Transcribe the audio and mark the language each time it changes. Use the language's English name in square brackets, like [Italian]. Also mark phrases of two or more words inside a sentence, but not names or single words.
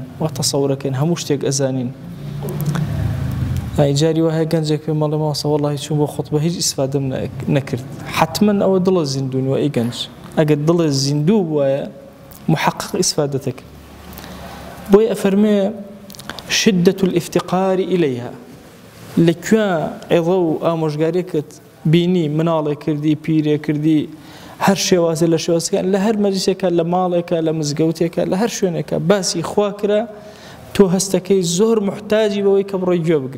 [Central Kurdish] وا تەسەوورەکەن هەموو شتێک ئەزانین. جاری وایە گەنجێک پێ مەڵێ ماوەسە وەڵڵاهی چوون بۆ خوتبە هیچ ئیسفادەم نەکرد. حتمەن ئەوە دڵە زیندوونەوە. ئەی گەنج، ئەگەر دڵە زیندوو بووایە محقق ئیسفادەتەکە. بۆیە ئەفەرمێ [Arabic] شدة الافتقار إليها. [Central Kurdish] لەکوێ عێڵە و ئامۆژگاریەکەت بینی، مناڵێ کردی، پیرێ کردی، هەر شێوازە لە شێوازەکان، لە هەر مەجلیسێکە، لە ماڵێکە، لە مزگەوتێکە، لە هەر شوێنێکە باسی خوا کرا، تۆ هەستەکەی زۆر محتاجی بەوەی کە بڕۆی گوێ بگری.